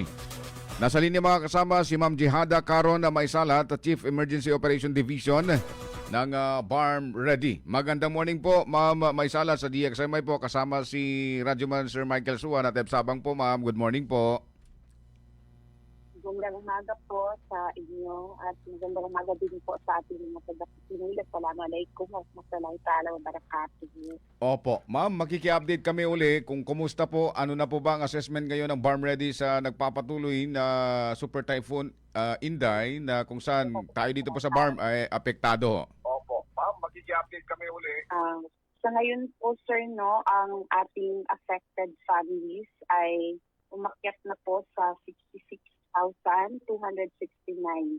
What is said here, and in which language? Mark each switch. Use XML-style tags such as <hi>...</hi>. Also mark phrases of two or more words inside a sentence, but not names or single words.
<tl>Nasa linya mga kasama si Ma'am Jihada Caron na Maisalat, Chief Emergency Operation Division ng Farm Ready. Magandang morning po Ma'am Maisalat sa DXMI po, kasama si Radyoman Sir Michael Suwan at Sabang po Ma'am.</tl> <en>Good morning po.</en> <tl>Magandang umaga po sa inyo at magandang umaga din po sa ating mga taga-Pilipinas.</tl> <ar>السلام عليكم ورحمة الله تعالى وبركاته.</ar> <tl>Opo, ma'am, makiki-update kami uli kung kumusta po, ano na po ba ang assessment ngayon ng Farm Ready sa nagpapatuloy na Super Typhoon Inday na kung saan tayo dito po sa Farm ay apektado. Opo, ma'am, makiki-update kami uli. Sa ngayon po sir, no, ang ating</tl> <en>affected families</en> <tl>ay umakyat na po sa 66,269.</tl>